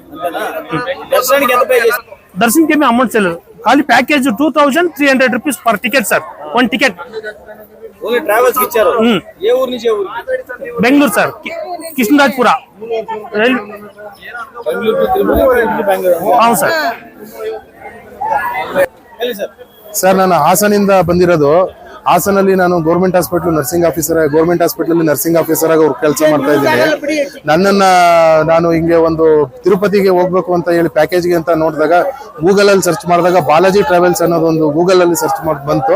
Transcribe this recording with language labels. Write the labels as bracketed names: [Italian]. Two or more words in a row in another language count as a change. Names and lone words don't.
[Telugu] దర్శనంకి ఏమీ అమౌంట్ చేయలేదు, ఖాళీ ప్యాకేజ్ 2300 [English] rupees per ticket sir, one ticket. [Telugu] బెంగళూరు సార్, కృష్ణరాజపుర. అవును సార్. [Kannada] ಸರ್ ನಾನು ಹಾಸನಿಂದ ಬಂದಿರೋದು. ಹಾಸನಲ್ಲಿ ನಾನು [English] government hospital nursing officer, government hospital nursing officer [Kannada] ಆಗಿ ಕೆಲಸ ಮಾಡ್ತಾ ಇದ್ದೀನಿ. ನಾನು ಹಿಂಗೆ ಒಂದು ತಿರುಪತಿಗೆ ಹೋಗ್ಬೇಕು ಅಂತ ಹೇಳಿ ಪ್ಯಾಕೇಜ್ಗೆ ಅಂತ ನೋಡಿದಾಗ ಗೂಗಲ್ ಅಲ್ಲಿ ಸರ್ಚ್ ಮಾಡಿದಾಗ ಬಾಲಾಜಿ ಟ್ರಾವೆಲ್ಸ್ ಅನ್ನೋದು ಒಂದು ಗೂಗಲ್ ಅಲ್ಲಿ ಸರ್ಚ್ ಮಾಡಿ ಬಂತು.